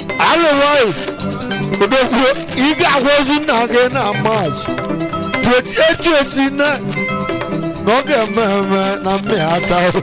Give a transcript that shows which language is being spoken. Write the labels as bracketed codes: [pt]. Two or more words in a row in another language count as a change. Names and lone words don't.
[ig] Alụwaị, odogwu, ị ga-agwa ozu nna gị na March twenty-eight, twenty-nine. Na ọ ga-eme eme na mmehata.